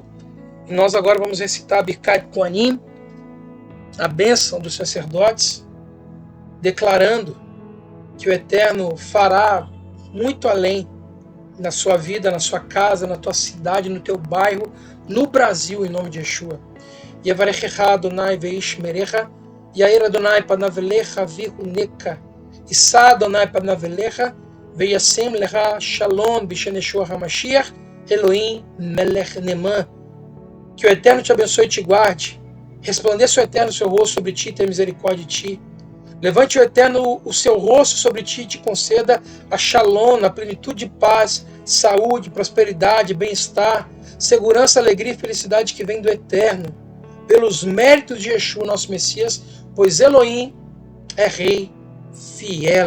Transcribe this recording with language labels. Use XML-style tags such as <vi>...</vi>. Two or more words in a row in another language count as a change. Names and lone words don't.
<pt>E nós agora vamos recitar</pt> <he>ברכת כהנים,</he> <pt>a bênção dos sacerdotes, declarando que o Eterno fará muito além na sua vida, na sua casa, na tua cidade, no teu bairro, no Brasil, em nome de Yeshua.</pt> <he>יברכך אדוני וישמרך, יאר אדוני פניו אליך ויחנך, ישא אדוני פניו אליך, וישם לך שלום בשם ישוע המשיח, אלוהים מלך נאמן.</he> <pt>Que o Eterno te abençoe e te guarde. Resplandeça o Eterno o seu rosto sobre ti e tenha misericórdia de ti. Levante o Eterno o seu rosto sobre ti e te conceda a shalom, a plenitude de paz, saúde, prosperidade, bem-estar, segurança, alegria e felicidade que vem do Eterno, pelos méritos de Yeshua, nosso Messias, pois Elohim é Rei fiel.</pt>